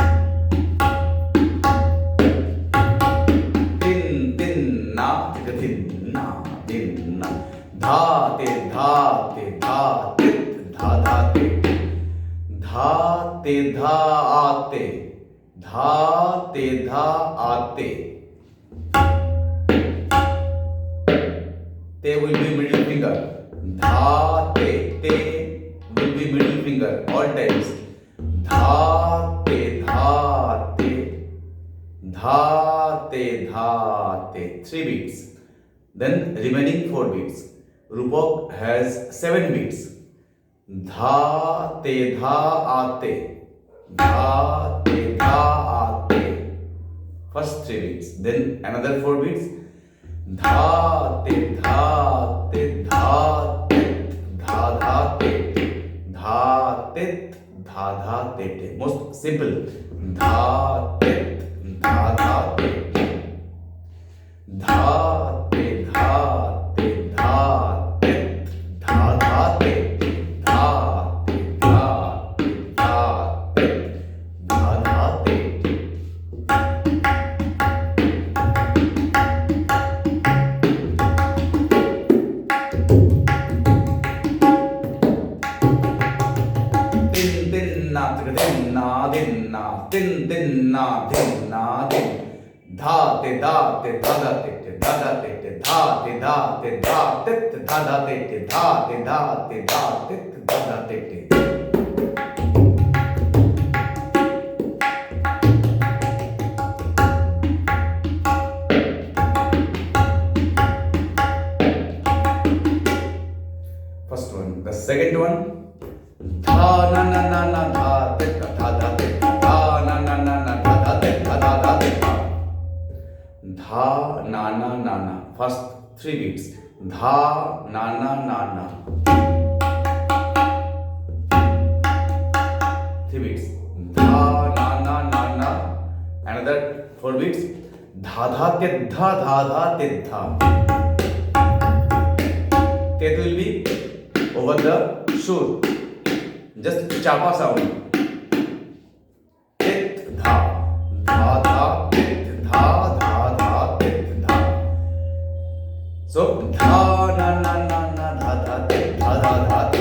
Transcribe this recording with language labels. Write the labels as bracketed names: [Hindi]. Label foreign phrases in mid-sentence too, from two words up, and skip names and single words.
[English] Tin tin na tika tin na din na. Dha te dha te dha tit dha dha te te. Dha te dha aate. Dha te dha aate. Te will be middle finger. Dha te will be middle finger all times. Dha te dha te dha te dha te. 3 beats. Then remaining 4 beats. Rupak has 7 beats. Dha te dha aate. Dha te dha aate. First 3 beats. Then another 4 beats. Dha te dha te dha tit dha dha te te. Dha tit dha dha te te. Most simple. Dha tit dha dha te te. Dha te dha te dha tit dha dha te te. Dha te dha te dha tit dha dha te te. Tin na din na tin din na din na din. Dha te da te da da te te da da te te. Dha te da te da tit da da te te. Dha te da te da tit da da te te. First one. The second one. Dha na na na na dha te dha dha te. Dha na na na na dha dha te dha dha dha te. Dha na na na na. First 3 beats. Dha na na na na. 3 beats. Dha na na na na. Another 4 beats. Dha dha te dha dha dha te dha. Tet will be over the sur. Just chapa sound. Tit dha dha dha tit dha dha dha tit dha. So dha na na na na dha dha tit dha dha dha